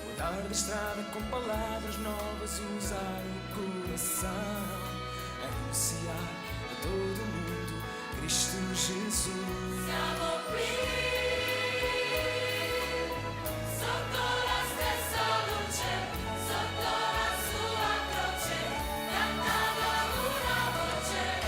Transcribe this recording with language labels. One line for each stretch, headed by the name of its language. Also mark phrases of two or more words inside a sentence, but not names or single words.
Portuguese: mudar de estrada com palavras novas, usar o coração, anunciar a todo mundo Cristo Jesus.
Italian: Siamo qui sotto la stessa luce, sotto la sua croce, cantando una voce.